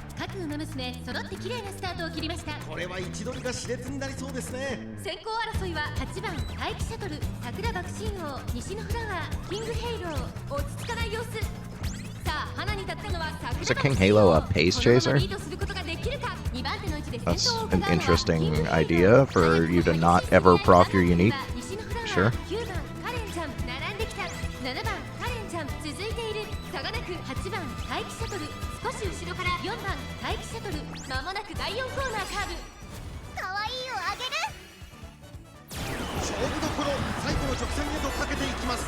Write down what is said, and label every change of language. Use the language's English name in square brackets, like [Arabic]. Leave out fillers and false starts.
[Japanese] 各馬娘揃って綺麗なスタートを切りました。これは位置取りが熾烈になりそうですね。先行争いは8番待機シャトル桜爆心王西のフラワーキングヘイロー。落ち着かない様子。さあ花に立ったのは桜爆心王。 [English] a pace chaser? [Japanese] リードすることができるか。 2番手の位置で先 [English] That's [Japanese] 頭を伺うのは [English] interesting idea for you to not ever proc your unique. Sure. [Japanese] 9番カレンちゃん並んできた。7番カレンちゃん続いている。差がなく8番待機シャトル少し後ろから4番待機シャトル。まもなく第4コーナーカーブ。かわいいをあげる。勝負どころ、最後の直線へとかけていきます。